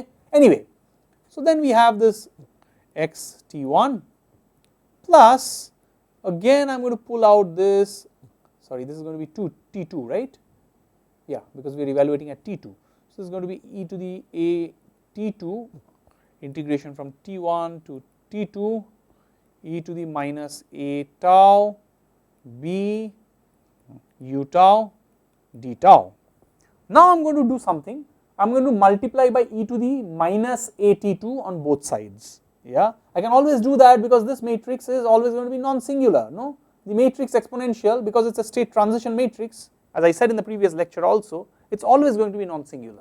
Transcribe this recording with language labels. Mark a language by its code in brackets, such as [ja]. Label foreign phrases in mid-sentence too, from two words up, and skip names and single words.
[en] Anyway, so then we have this x t1 plus, again I am going to pull out this, sorry this is going to be 2 t2, right, yeah, because we are evaluating at t2, so this is going to be e to the a t2 integration from t1 to t2 e to the minus a tau b u tau d tau. Now I am going to do something, I am going to multiply by e to the minus at2 on both sides, yeah. I can always do that because this matrix is always going to be non-singular, no, the matrix exponential, because it is a state transition matrix, as I said in the previous lecture also, it is always going to be non-singular.